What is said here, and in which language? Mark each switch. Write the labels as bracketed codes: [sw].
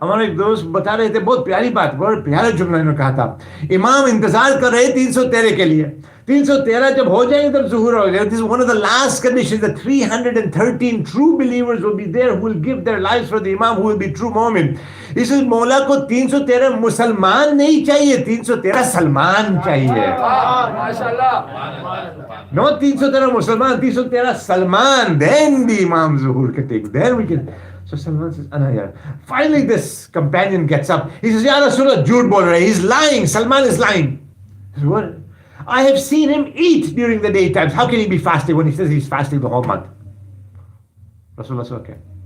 [hi] हमारे एक दोस्त बता रहे थे, बहुत प्यारी बात, बहुत प्यारा जुमला इन्होंने कहा था. इमाम इंतजार कर रहे 313 के लिए. 313 जब हो जाएंगे तब zuhur हो जाएगा. [en] This is one of the last conditions. The 313 true believers will be there who will give their lives for the imam, who will be true mu'min. [hi] इस मौला को 313 मुसलमान नहीं चाहिए, 313 सलमान चाहिए. माशाल्लाह. [en] No 313 मुसलमान, 313 Salman. Then the Imam Zuhur can take. Then we can. So Salman says, Ana ya. Finally, this companion gets up. He says, Ya Rasulullah, [hi] jhoot bol rahe. [en] He's lying. Salman is lying. He says, what? I have seen him eat during the daytimes. How can he be fasting when he says he's fasting the whole month? Rasulullah says, okay.